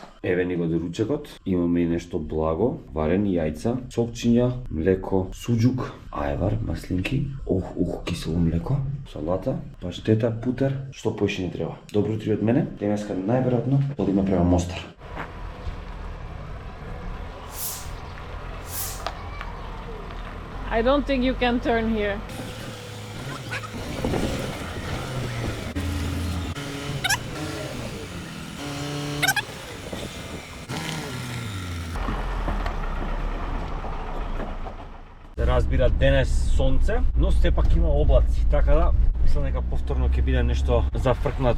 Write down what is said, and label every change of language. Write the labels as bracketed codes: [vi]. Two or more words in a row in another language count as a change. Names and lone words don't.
[mk] Еве ни го доручекот. Имаме и нешто благо, варени јајца, сокчиња, млеко, суџук, ајвар, маслинки, кисело млеко, салата, паштета, путер, што поише ни треба. Добро утро од мене. Денеска најверојатно одиме према Мостар. [en] I don't think you can turn here. [mk] Разбира, денес сонце, но сепак има облаци, така да мислам дека повторно ќе биде нешто зафркнато.